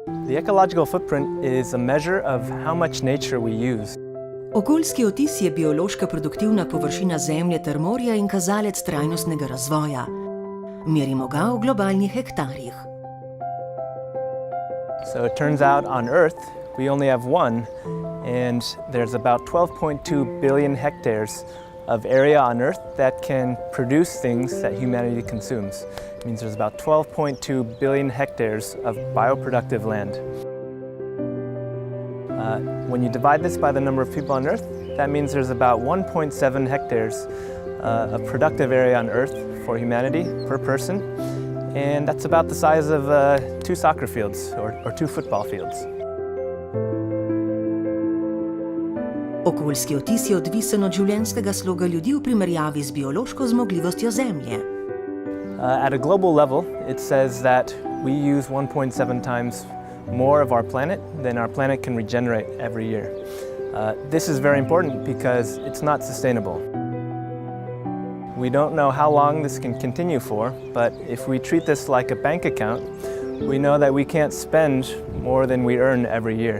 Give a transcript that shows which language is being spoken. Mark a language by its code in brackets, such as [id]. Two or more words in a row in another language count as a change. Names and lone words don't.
[en] The ecological footprint is a measure of how much nature we use. [sl] Okoljski odtis je biološka produktivna površina Zemlje ter morja in kazalec trajnostnega razvoja. Merimo ga v globalnih hektarjih. [en] So it turns out on Earth we only have one, and there's about 12.2 billion hectares of area on Earth that can produce things that humanity consumes. It means there's about 12.2 billion hectares of bioproductive land. When you divide this by the number of people on Earth, that means there's about 1.7 hectares of productive area on Earth for humanity per person, and that's about the size of 2 soccer fields or 2 football fields. [sl] Okoljski odtis je odvisen od življenjskega sloga ljudi v primerjavi z biološko zmogljivostjo Zemlje. [en] At a global level, it says that we use 1.7 times more of our planet than our planet can regenerate every year. This is very important because it's not sustainable. We don't know how long this can continue for, but if we treat this like a bank account, we know that we can't spend more than we earn every year.